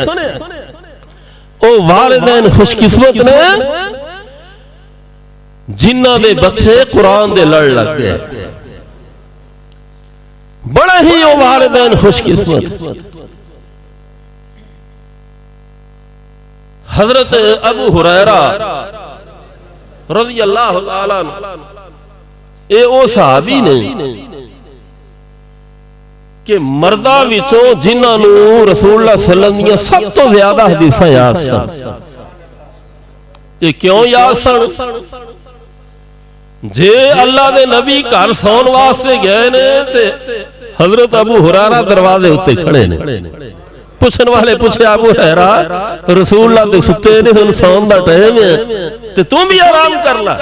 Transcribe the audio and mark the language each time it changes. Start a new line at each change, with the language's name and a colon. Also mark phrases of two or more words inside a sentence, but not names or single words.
Punjabi: او والدین خوش قسمت نے جنہاں دے بچے قرآن دے لڑ لگ گئے، بڑا ہی او والدین خوش قسمت. حضرت ابو ہریرہ
Arabic: رضي الله تعالى عنه
Punjabi: اے او صحابی نے کہ مرداں وچوں جنہاں نوں رسول اللہ
Arabic: صلى الله عليه وسلم
Punjabi: سب تو زیادہ حدیثاں یاد سن. ایہ کیوں یاد سن? جے اللہ دے نبی گھر سون واسطے گئے نے تے حضرت ابو ہریرہ دروازے اُتے کھڑے نے. پُچھن والے پُچھے ابو ہریرہ رسول اللہ تے سُتے نے، ہُن سون دا ٹائم ہے تے تو وی آرام کر لا.